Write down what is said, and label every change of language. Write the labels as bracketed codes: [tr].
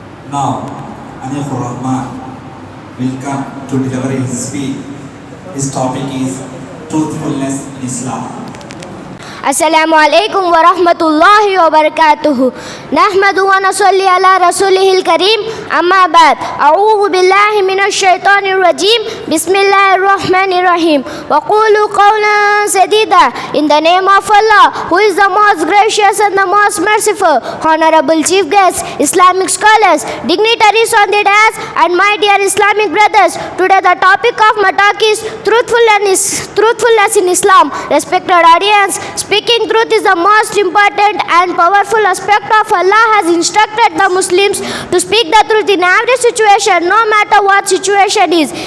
[en] Now, Anifur Rahman will come to deliver his speech. His topic is truthfulness in Islam. [ar] السلام عليكم ورحمة الله وبركاته نحمد ونصلي على رسوله الكريم أما بعد أعوذ بالله من الشيطان الرجيم بسم الله الرحمن الرحيم وقولوا قولا سديدا. [en] In the name of Allah, who is the most gracious and the most merciful. Honorable chief guests, Islamic scholars, dignitaries on the dais, and my dear Islamic brothers, today the topic of my talk is truthfulness in Islam. Respected audience, speaking truth is the most important and powerful aspect of Allah has instructed the Muslims to speak the truth in every situation, no matter what situation is.